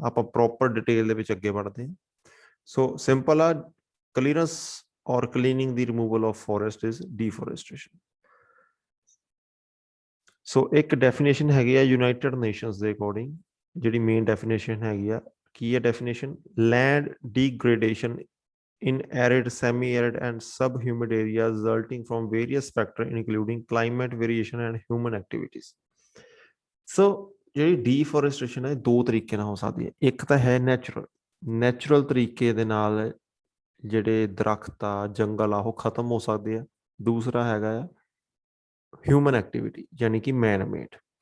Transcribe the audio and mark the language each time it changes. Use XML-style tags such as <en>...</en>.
<pa>ਆਪਾਂ proper detail ਦੇ ਵਿੱਚ ਅੱਗੇ ਵਧਦੇ ਹਾਂ। ਸੋ ਸਿੰਪਲ ਆ,</pa> <en>Clearance ਔਰ cleaning ਦੀ removal of forest is deforestation.</en> <pa>ਸੋ ਇੱਕ ਡੈਫੀਨੇਸ਼ਨ ਹੈਗੀ ਆ ਯੂਨਾਈਟਿਡ ਨੇਸ਼ਨਸ ਦੇ ਅਕੋਰਡਿੰਗ, ਜਿਹੜੀ ਮੇਨ ਡੈਫੀਨੇਸ਼ਨ ਹੈਗੀ ਆ, ਕੀ ਹੈ definition?</pa> <en>Land degradation in arid, semi-arid and sub-humid areas resulting from various factors including climate variation and human activities.</en> <pa>So ਜਿਹੜੀ ਡੀਫੋਰੈਸਟ੍ਰੇਸ਼ਨ ਹੈ ਦੋ ਤਰੀਕੇ ਨਾਲ ਹੋ ਸਕਦੀ ਹੈ। ਇੱਕ ਤਾਂ ਹੈ ਨੈਚੁਰਲ ਤਰੀਕੇ ਦੇ ਨਾਲ ਜਿਹੜੇ ਦਰਖਤ ਆ, ਜੰਗਲ ਆ, ਉਹ ਖਤਮ ਹੋ ਸਕਦੇ ਆ। ਦੂਸਰਾ ਹੈਗਾ ਆ ਹਿਊਮਨ ਐਕਟੀਵਿਟੀ, ਯਾਨੀ ਕਿ ਮੈਨ ਮੇਡ।</pa>